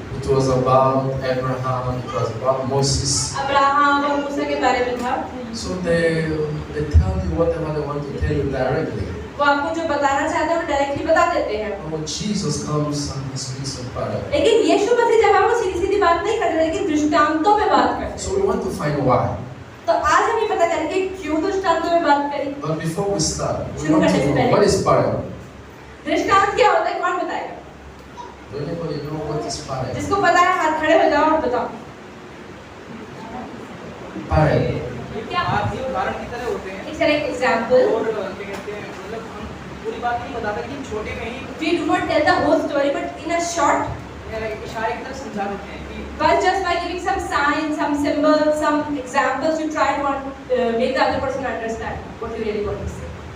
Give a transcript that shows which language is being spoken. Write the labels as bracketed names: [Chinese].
[English] it was about Abraham, it was about Moses. [Hindi] Abraham और मूसा के बारे में था। [English] So they tell you whatever they want to tell you directly. [Hindi] वो आपको जो बताना चाहते हैं वो डायरेक्टली बता देते हैं। [English] And when Jesus comes and he speaks in parable. [Hindi] लेकिन यीशु मसीह जब हम सीधी सीधी बात नहीं करते, लेकिन दृष्टांतों में बात करते हैं। [English] So we want to find why. [Hindi] तो आज हम ये पता करेंगे क्यों दृष्टांतों में बात करें। [English] But before we start, we [Hindi] शुरू [English] want [Hindi] करने [English] to [Hindi] से [English] know [Hindi] पहले [English] what is parable. [Hindi] दृष्टांत क्या होता है, कौन बताएगा? [English] Does anybody know what is parable? [Hindi] जिसको पता है हाथ खड़े हो जाओ और बताओ। [English] Parable. [Hindi] क्या बात ये उदाहरण की तरह होते हैं। [English] It's an example. [Hindi] और क्या कहते हैं, मतलब हम पूरी बात नहीं बताते कि छोटे में ही [English] We do not tell the whole story, but in a short, [Hindi] इशारे की तरह समझा देते हैं कि [English] but just by giving some signs, some symbols, some examples, you try to make the other person understand what you really want to say.